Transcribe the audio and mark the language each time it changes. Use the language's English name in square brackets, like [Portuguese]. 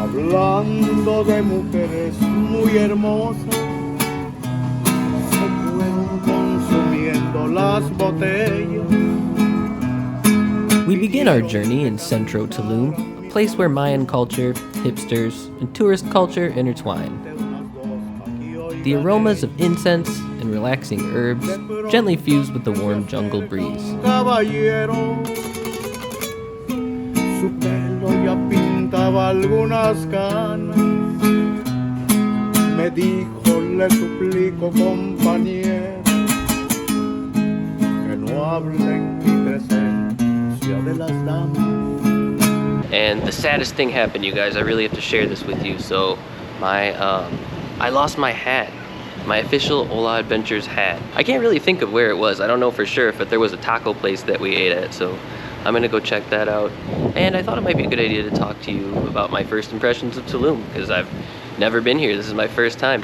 [Spanish] Hablando de mujeres muy hermosas, se fueron consumiendo las botellas. [English] We begin our journey in Centro Tulum, a place where Mayan culture, hipsters, and tourist culture intertwine. The aromas of incense and relaxing herbs gently fused with the warm jungle breeze. [Spanish] Caballero, su pelo ya pintaba algunas canas. Me dijo, le suplico, compañero, que no hablen mi presencia de las damas. [English] And the saddest thing happened, you guys. I really have to share this with you. So, I lost my hat. My official Ola Adventures hat. I can't really think of where it was. I don't know for sure, but there was a taco place that we ate at, so I'm gonna go check that out. And I thought it might be a good idea to talk to you about my first impressions of Tulum, because I've never been here. This is my first time.